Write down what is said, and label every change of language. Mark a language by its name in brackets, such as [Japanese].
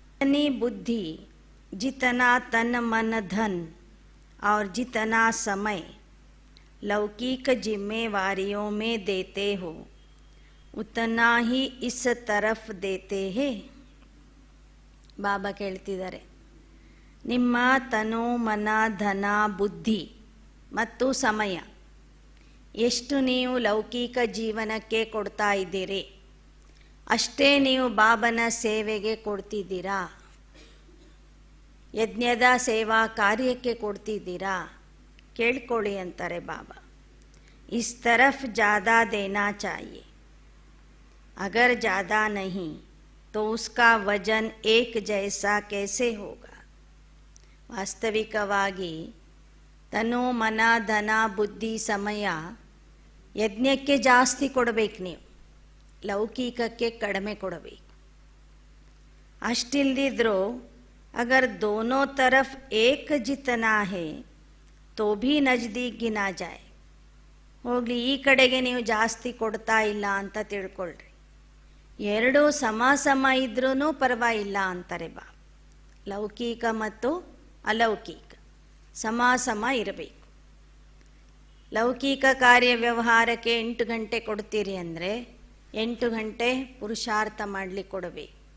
[Hindi] अपनी बुद्धि जितना तन मन धन और जितना समय लौकिक जिम्मेवारियों में देते हो उतना ही इस तरफ देते हैं. [Kannada] ಬಾಬಾ ಕೇಳ್ತಿದ್ದಾರೆ, ನಿಮ್ಮ ತನು ಮನ ಧನ ಬುದ್ಧಿ ಮತ್ತು ಸಮಯ ಎಷ್ಟು ನೀವು ಲೌಕಿಕ ಜೀವನಕ್ಕೆ ಕೊಡ್ತಾ ಇದ್ದೀರಿ, ಅಷ್ಟೇ ನೀವು ಬಾಬನ ಸೇವೆಗೆ ಕೊಡ್ತಿದ್ದೀರಾ, ಯಜ್ಞದ ಸೇವಾ ಕಾರ್ಯಕ್ಕೆ ಕೊಡ್ತಿದ್ದೀರಾ? ಕೇಳ್ಕೊಳ್ಳಿ ಅಂತಾರೆ ಬಾಬಾ. [Hindi] इस तरफ ज़्यादा देना चाहिए, अगर ज़्यादा नहीं तो उसका वजन एक जैसा कैसे होगा? [Kannada] ವಾಸ್ತವಿಕವಾಗಿ ತನು ಮನ ಧನ ಬುದ್ಧಿ ಸಮಯ ಯಜ್ಞಕ್ಕೆ ಜಾಸ್ತಿ ಕೊಡಬೇಕು, ನೀವು ಲೌಕಿಕಕ್ಕೆ ಕಡಿಮೆ ಕೊಡಬೇಕು. ಅಷ್ಟಿಲ್ದಿದ್ರೂ [Hindi] अगर दोनों तरफ एक जितना है तो भी नज़दीक गिना जाए. [Kannada] ಹೋಗಲಿ, ಈ ಕಡೆಗೆ ನೀವು ಜಾಸ್ತಿ ಕೊಡ್ತಾ ಇಲ್ಲ ಅಂತ ತಿಳ್ಕೊಳ್ರಿ, ಎರಡೂ ಸಮ ಸಮ ಇದ್ರೂ ಪರವಾಗಿಲ್ಲ ಅಂತಾರೆ ಬಾ. ಲೌಕಿಕ ಮತ್ತು ಅಲೌಕಿಕ ಸಮ ಸಮ ಇರಬೇಕು. ಲೌಕಿಕ ಕಾರ್ಯ ವ್ಯವಹಾರಕ್ಕೆ 8 ಗಂಟೆ ಕೊಡ್ತೀರಿ ಅಂದರೆ 8 ಗಂಟೆ ಪುರುಷಾರ್ಥ ಮಾಡಲಿಕ್ಕೆ ಕೊಡಬೇಕು.